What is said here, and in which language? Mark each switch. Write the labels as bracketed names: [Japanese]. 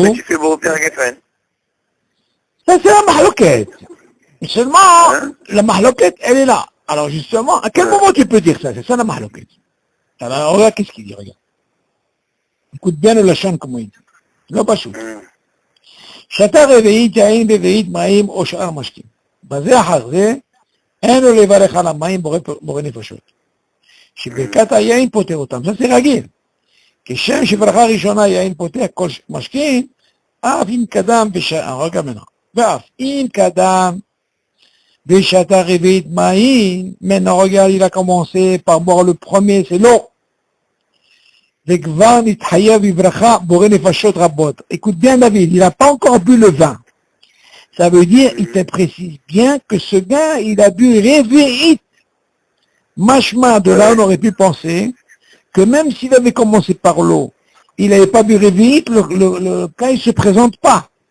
[French] non. tu fais bourrer Pierre Geffen. Ça, c'est la mahloquette. Et seulement, Hein? la mahloquette, elle est là. Alors justement, à quel moment tu peux dire ça? C'est ça la mahloquette. Alors regarde, qu'est-ce qu'il dit, regarde. Écoute bien le lachon, comment il dit. [Hebrew] לא פשוט. שתה רביעית יין ברביעית מים או שאר משקים. בזה אחר זה, אין לו לברך על המים בורא נפשות. שברכת היין פותר אותם, זה רגיל. כשם שברכה ראשונה יין פותר כל משקים, אף אם קדם רגע מנה. ואף אם קדם ושתה רביעית מים, [French] maintenant regarde, il a commencé par boire le premier, c'est l'eau. [Hebrew] וכבר נתחייב בברכה בורא נפשות רבות. [French] Écoute bien David, il n'a pas encore bu le vin. Ça veut dire, il te précise bien que ce gars, il a bu réveillite. Machma, de là on aurait pu penser que même s'il avait commencé par l'eau, il n'avait pas bu réveillite, le cas il se présente pas.